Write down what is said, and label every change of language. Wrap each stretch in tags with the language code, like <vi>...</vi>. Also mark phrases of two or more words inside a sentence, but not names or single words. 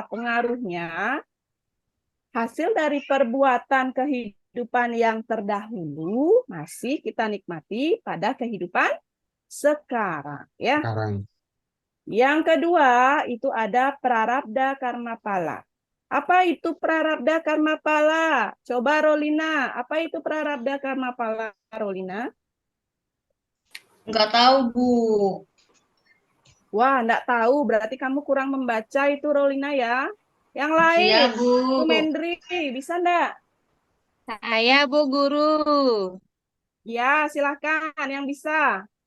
<id>Pengaruhnya hasil dari perbuatan kehidupan yang terdahulu masih kita nikmati pada kehidupan sekarang, ya. Sekarang. Yang kedua, itu ada prarabdha karma pala. Apa itu prarabdha karma pala? Coba Rolina, apa itu prarabdha karma pala, Rolina? Enggak tahu, Bu. Wah, enggak tahu, berarti kamu kurang membaca itu, Rolina ya. Yang lain, Iya, Bu. Sumendri, bisa enggak? Saya, Bu Guru. Ya, silahkan yang bisa.</id>